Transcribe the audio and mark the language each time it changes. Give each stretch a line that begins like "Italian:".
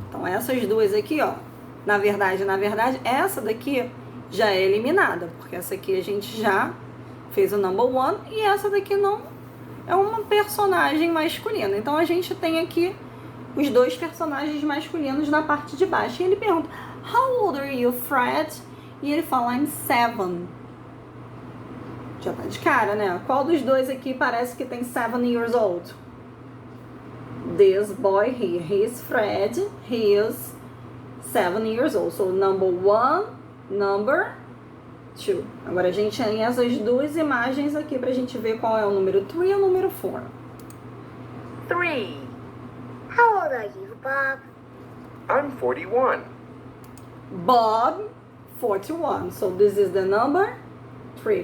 Portuguese: Então essas duas aqui, ó, na verdade, essa daqui já é eliminada, porque essa aqui a gente já fez o number 1 e essa daqui não é uma personagem masculina. Então a gente tem aqui os dois personagens masculinos na parte de baixo. E ele pergunta,
English: how old are you, Fred?
Portuguese: E ele fala,
English: I'm 7.
Portuguese: Já tá de cara, né? Qual dos dois aqui parece que tem
English: 7 years old? This boy here, he is Fred, he is 7 years old. So number 1, number 2.
Portuguese: Agora a gente tem essas duas imagens aqui pra gente ver qual é o número 3 e o número 4. 3.
English: How old are you, Bob? I'm 41. Bob, 41. So this is the number 3.